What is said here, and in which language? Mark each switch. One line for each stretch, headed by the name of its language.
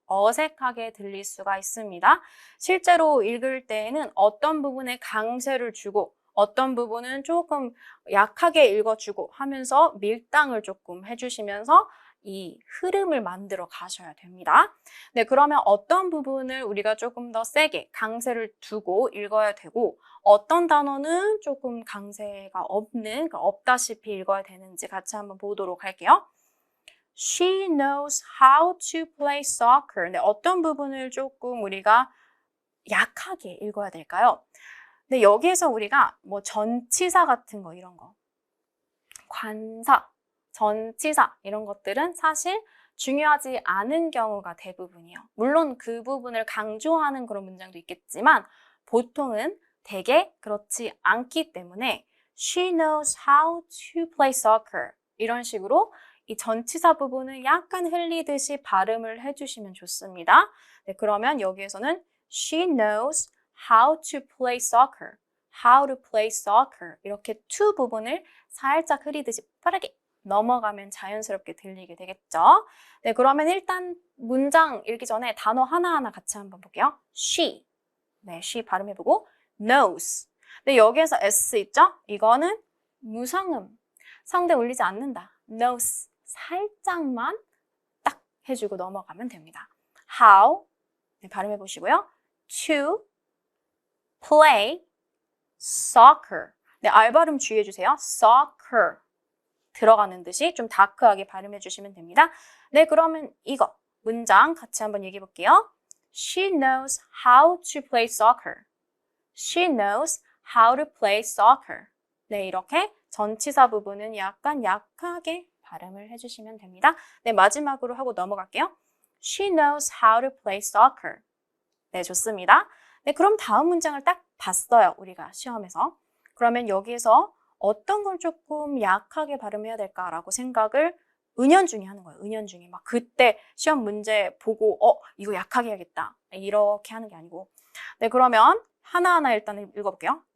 Korean: 어색하게 들릴 수가 있습니다. 실제로 읽을 때에는 어떤 부분에 강세를 주고 어떤 부분은 조금 약하게 읽어주고 하면서 밀당을 조금 해주시면서 이 흐름을 만들어 가셔야 됩니다. 네, 그러면 어떤 부분을 우리가 조금 더 세게 강세를 두고 읽어야 되고 어떤 단어는 조금 강세가 없는, 없다시피 읽어야 되는지 같이 한번 보도록 할게요.
English: She knows how to play soccer.
Korean: 네, 어떤 부분을 조금 우리가 약하게 읽어야 될까요? 네, 여기에서 우리가 뭐 전치사 같은 거 이런 거, 관사, 전치사 이런 것들은 사실 중요하지 않은 경우가 대부분이에요. 물론 그 부분을 강조하는 그런 문장도 있겠지만 보통은 되게 그렇지 않기 때문에
English: She knows how to play soccer.
Korean: 이런 식으로 이 전치사 부분을 약간 흘리듯이 발음을 해주시면 좋습니다. 네, 그러면 여기에서는
English: She knows how to play soccer. How to play soccer.
Korean: 이렇게 to 부분을 살짝 흐리듯이 빠르게 넘어가면 자연스럽게 들리게 되겠죠. 네, 그러면 일단 문장 읽기 전에 단어 하나하나 같이 한번 볼게요. She. 네, she 발음해보고 knows. 네, 여기에서 s 있죠? 이거는 무성음. 성대 울리지 않는다. knows. 살짝만 딱 해주고 넘어가면 됩니다.
English: How.
Korean: 네, 발음해보시고요.
English: To play soccer.
Korean: 네, R 발음 주의해주세요.
English: soccer.
Korean: 들어가는 듯이 좀 다크하게 발음해주시면 됩니다. 네, 그러면 이거 문장 같이 한번 얘기해 볼게요.
English: She knows how to play soccer. She knows how to play soccer.
Korean: 네, 이렇게 전치사 부분은 약간 약하게 발음을 해주시면 됩니다. 네, 마지막으로 하고 넘어갈게요.
English: She knows how to play soccer.
Korean: 네, 좋습니다. 네, 그럼 다음 문장을 딱 봤어요. 우리가 시험에서. 그러면 여기에서 어떤 걸 조금 약하게 발음해야 될까라고 생각을 은연중에 하는 거예요. 은연중에. 막 그때 시험 문제 보고 이거 약하게 해야겠다. 이렇게 하는 게 아니고. 네, 그러면 하나하나 일단 읽어볼게요.